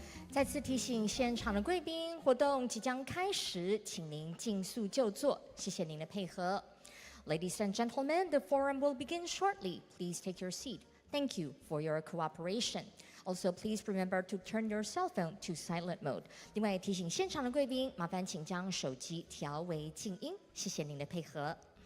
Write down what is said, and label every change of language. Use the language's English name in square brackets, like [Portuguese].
[Chinese] 再次提醒现场的贵宾，活动即将开始，请您尽速就座，谢谢您的配合。 [English] Ladies and gentlemen, the forum will begin shortly. Please take your seat. Thank you for your cooperation. Also, please remember to turn your cell phone to silent mode. [Chinese] 另外提醒现场的贵宾，麻烦请将手机调为静音，谢谢您的配合。